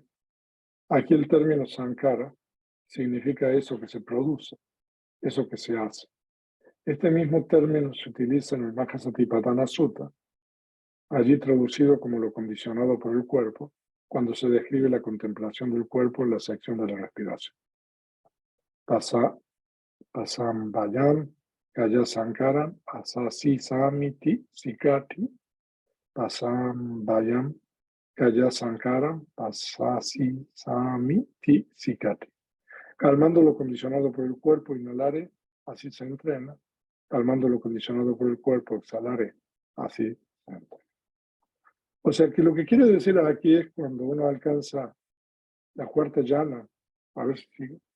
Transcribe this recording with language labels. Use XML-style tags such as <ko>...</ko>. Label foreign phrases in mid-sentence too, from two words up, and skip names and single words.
<es>Aquí el término Sankara significa eso que se produce, eso que se hace. Este mismo término se utiliza en el Mahasatipatthana Sutta, allí traducido como lo condicionado por el cuerpo, cuando se describe la contemplación del cuerpo en la sección de la respiración.</es> <pi>Pasambayam, Kaya Sankaram, Asasi Samiti, Sikati, Pasambayam, Kaya Sankaram, Asasi Samiti, Sikati.</pi> <es>Calmando lo condicionado por el cuerpo, inhalare, así se entrena. Calmando lo condicionado por el cuerpo, exhalare, así se entrena. O sea que lo que quiere decir aquí es cuando uno alcanza la cuarta llana, a ver si sigue.</es>